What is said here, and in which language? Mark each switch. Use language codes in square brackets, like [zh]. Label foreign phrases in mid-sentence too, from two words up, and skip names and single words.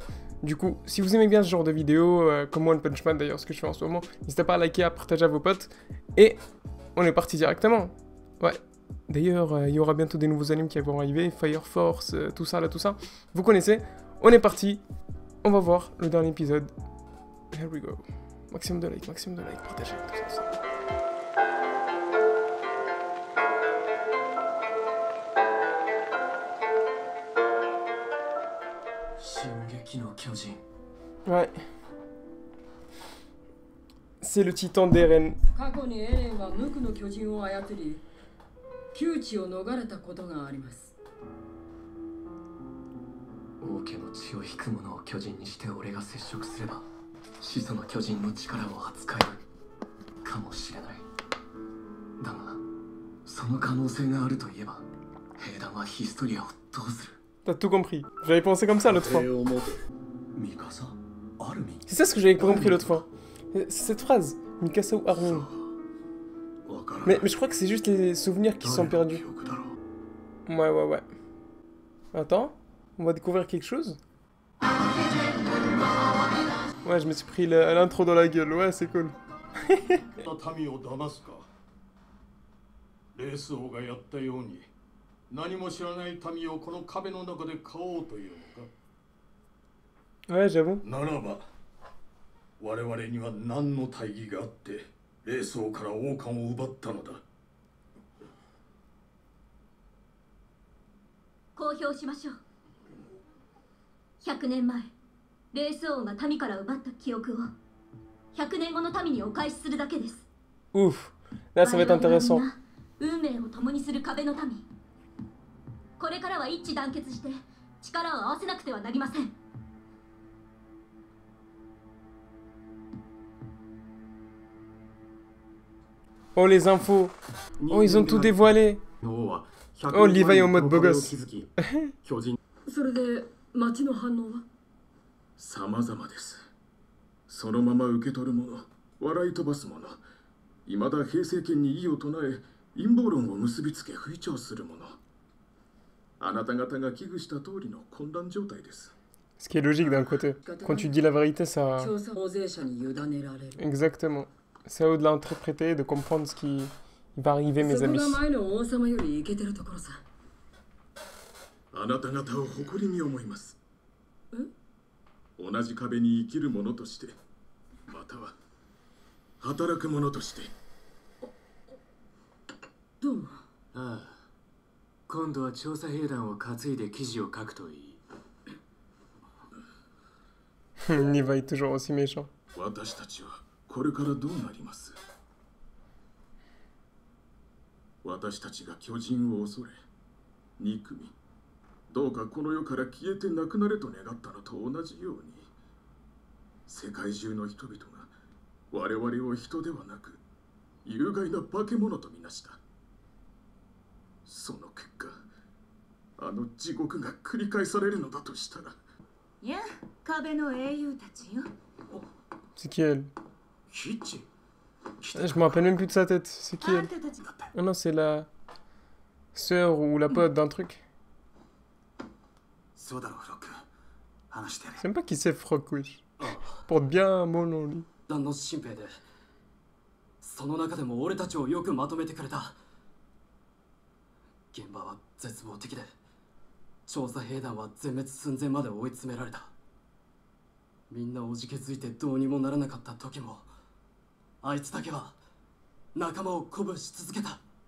[fr] Du coup, si vous aimez bien ce genre de vidéo, comme One Punch Man d'ailleurs, ce que je fais en ce moment, n'hésitez pas à liker, à partager à vos potes. Et on est parti directement. Ouais. D'ailleurs, il y aura bientôt des nouveaux animes qui vont arriver, Fire Force, tout ça, là, tout ça. Vous connaissez, on est parti. On va voir le dernier épisode. [en] Here we go. [fr] Maximum de likes, partagez, tout ça. [ja] 進撃の巨人 [fr] Ouais. C'est le titan d'Eren. [ja] 過去にエレンは無垢の巨人を操り窮地を逃れたことがあります。王家の血を引く者を巨人にして俺が接触すれば始祖の巨人の力を扱えるかもしれない。だがその可能性があるといえば兵団はヒストリアをどうする。 [fr] T'as tout compris. J'avais pensé comme ça l'autre fois. C'est ça ce que j'avais compris l'autre fois. C'est cette phrase. Mikasa ou Armin. Mais je crois que c'est juste les souvenirs qui sont perdus. Ouais. Attends, on va découvrir quelque chose. Ouais, je me suis pris l'intro dans la gueule. Ouais, c'est cool. [ja] 何も知らない民をこの壁の中で飼おうというのか。 [fr] Ouais, j'avoue. [ja] ならば我々には何の大義があってレース王から王冠を奪ったのだ。公表しましょう。100年前レース王が民から奪った記憶を100年後の民にお返しするだけです。 [fr] Ouf. Là, ça va être intéressant. [ja] 運命を共にする壁の民。これからは一致団結して力を合わせなくてはなりません。 [fr] Oh, les infos. Oh, ils ont tout dévoilé. Oh, Levi en mode beau gosse. [ja] それで町の反応は？様々です。そのまま受け取る者、笑い飛ばす者、未だ平成権に異を唱え陰謀論を結びつけ吹聴する者。あなた方が危惧した通りの混乱状態です。 [fr] Ce qui est logique d'un côté. Quand tu dis la vérité, ça... [ja] 調査大勢者に委ねられる。 [fr] Exactement. C'est à eux de l'interpréter, de comprendre ce qui va arriver, mes [ja] そこ [fr] amis. [ja] が前の王様よりイケてるところさ。あなた方を誇りに思います。同じ壁に生きる者として、または働く者として。どうも。ああ今度は調査兵団を担いで記事を書くといい。 [fr] Levi est toujours aussi méchant. [ja] 私たちはこれからどうなります。私たちが巨人を恐れ憎み、どうかこの世から消えてなくなれと願ったのと同じように、世界中の人々が我々を人ではなく有害な化け物とみなした。その結果、あの地獄が繰り返されるのだとしたら。いや、壁の英雄たちよ。 [fr] C'est qui elle? [ja] ヒッチ [fr] Je me rappelle même plus de sa tête. C'est qui [ja] あ [fr] elle? [ja] んたたち [fr] Ah non, c'est la sœur ou la pote d'un truc. [ja] そうだろうフロック話してやれ。 [fr] Je sais même pas qui c'est Frock, wesh. Porte bien un mot, non, lui. [ja] 団の新兵でその中でも俺たちをよくまとめてくれた。現場は絶望的で調査兵団は全滅寸前まで追い詰められた。みんなおじけづいてどうにもならなかった時もあいつだけは仲間を鼓舞し続けた。